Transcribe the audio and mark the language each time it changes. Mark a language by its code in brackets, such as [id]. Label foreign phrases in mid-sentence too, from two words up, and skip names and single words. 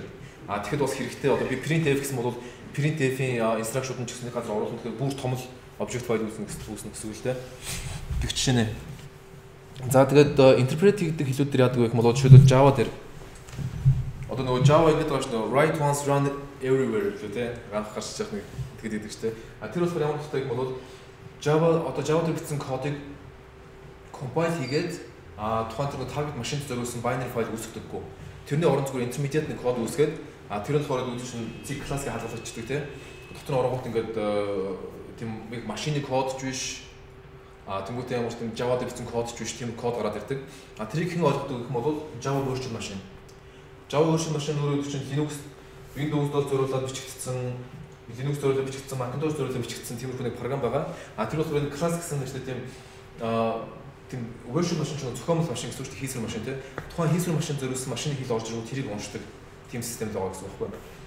[mn] Тэгэхэд бас хэрэгтэй одоо би printf гэсэн бол printf-ийн instruction-ууд нь ч гэсэн нэг газар оруулах гэхээр бүр том л [en] object file [mn] үүснэ гэсэн үг л дээ. Тэг жишээ нэ. За тэгээд interpret гэдэг хэлүүд дээр яадаг вэ гэх юм бол жишээлбэл Java дээр одоо нөгөө Java ингэж байгаа ш нь [en] write once run everywhere [mn] гэх тэ ганх гарч яах нэг тэгээд идэг штэ. Тэр болохоор ямар хэрэгтэй юм бол Java дээр бичсэн кодыг compile хийгээд тухайн тэр target машинд зориулсан [en] binary file [mn] үүсгдэггүй. Тэрний оронд зүгээр intermediate нэг код үүсгээд тэр нь болохоор үүсгэн C class-ыг хадгалчихдаг тий. Дотор нь оронгууд ингээд тийм машины код ч биш. Тэнгүүтээ ямар ч тийм Java дээр бичсэн код ч биш тийм код гараад ирдэг. Тэрийг хэн ойлгодог гэх юм бол Java virtual machine. Java virtual machine өөрөө чинь Linux, Windows-доо зориулаад бичигдсэн, Linux зориулаад бичигдсэн, Macintosh зориулаад бичигдсэн тиймэрхүү нэг програм байгаа. Тэр болохоор энэ class гэсэн нэг тийм virtual machine чинь зохиомжтой машин гэсэн үг чинь хийсвэр машин тий. Тухайн хийсвэр машин зориулсан машины хэл орж ирвэл тэрийг уншдаг тийм систем л байгаа гэсэн үг байхгүй.